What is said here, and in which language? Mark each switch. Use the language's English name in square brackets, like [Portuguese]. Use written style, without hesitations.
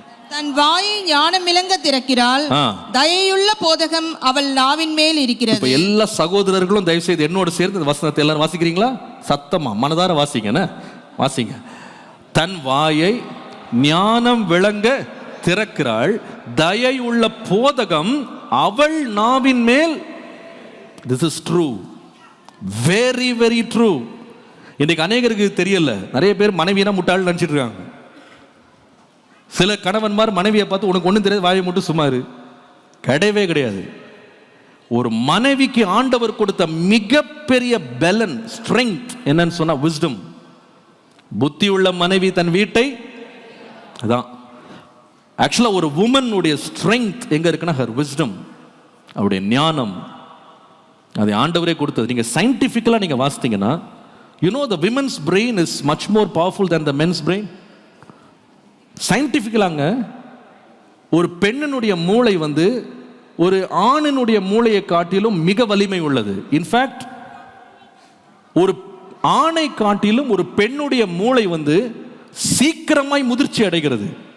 [Tamil] தன் வாயை ஞானம் விளங்க திறக்கிறாள், தயையுள்ள போதகம் அவள் நாவின் மேல் இருக்கிறது. இப்ப எல்லா சகோதரர்களும் தயவுசெய்து என்னோட சேர்ந்து இந்த வசனத்தை எல்லாரும் வாசிக்கிறீங்களா? சத்தமா மனதார வாசிங்க. வாசிங்க. தன் வாயை ஞானம் விளங்க திறக்கிறாள், தயை உள்ள போதகம் அவள் நாவின் மேல். [English] This is true, very very true. [Tamil] இன்னைக்கு அநேகருக்கு தெரியல. நிறைய பேர் மனைவினா முட்டாள் நினைச்சிட்டு இருக்காங்க. சில கணவன்மார் மனைவியை பார்த்து உனக்கு ஒன்றும் தெரியாது, வாயை மட்டும் சும்மாரு. கிடையவே கிடையாது. ஒரு மனைவிக்கு ஆண்டவர் கொடுத்த மிகப்பெரிய பலன், ஸ்ட்ரெங்க் என்னன்னு சொன்னா விஸ்டம். புத்தி உள்ள மனைவி தன் வீட்டை, அதான் ஆக்சுவலா ஒரு வுமன் உடைய ஸ்ட்ரெங்க் எங்க இருக்குன்னா [English] her wisdom, [Tamil] அவருடைய ஞானம். அதை ஆண்டவரே கொடுத்தது. நீங்க சயின்டிபிக்கலா நீங்க வாசித்தீங்கன்னா, [English] you know the women's brain is much more powerful than the men's brain. [Tamil] சயின்டிபிக்கலாங்க ஒரு பெண்ணினுடைய மூளை ஒரு ஆணினுடைய மூளையை காட்டிலும் மிக வலிமை உள்ளது. இன்ஃபேக்ட் ஒரு ஆணை காட்டிலும் ஒரு பெண்ணுடைய மூளை சீக்கிரமாய் முதிர்ச்சி அடைகிறது.